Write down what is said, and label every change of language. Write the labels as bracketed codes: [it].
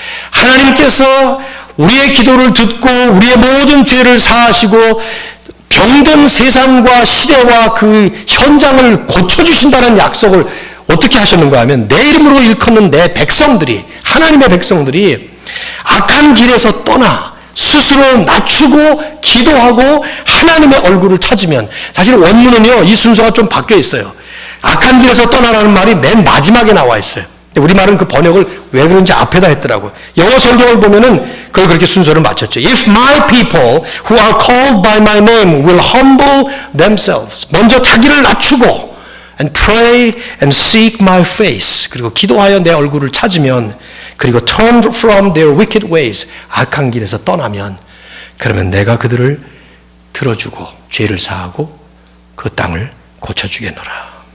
[ko] 하나님께서 우리의 기도를 듣고 우리의 모든 죄를 사하시고 병든 세상과 시대와 그 현장을 고쳐주신다는 약속을 어떻게 하셨는가 하면 내 이름으로 일컫는 내 백성들이 하나님의 백성들이 악한 길에서 떠나 스스로 낮추고 기도하고 하나님의 얼굴을 찾으면 사실 원문은요 이 순서가 좀 바뀌어 있어요. 악한 길에서 떠나라는 말이 맨 마지막에 나와 있어요. 우리말은 그 번역을 왜 그런지 앞에다 했더라고요. 영어 성경을 보면은 그걸 그렇게 순서를 맞췄죠. [en] If my people who are called by my name will humble themselves. [ko] 먼저 자기를 낮추고 [en] and pray and seek my face. [ko] 그리고 기도하여 내 얼굴을 찾으면 그리고 [en] turn from their wicked ways. [ko] 악한 길에서 떠나면 그러면 내가 그들을 들어주고 죄를 사하고 그 땅을 고쳐주겠노라.